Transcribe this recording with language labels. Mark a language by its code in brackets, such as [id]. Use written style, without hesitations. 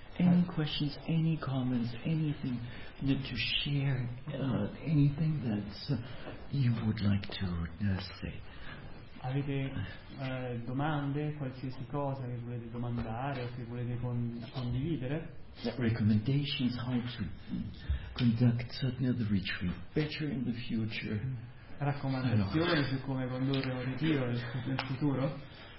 [en] Any questions, any comments, anything to share, anything that you would like to say? [it] Avete domande, qualsiasi cosa che volete domandare o che volete condividere? [en] Recommendations how to conduct the retreat better in the future. [it] Raccomandazioni su come condurre un ritiro nel futuro?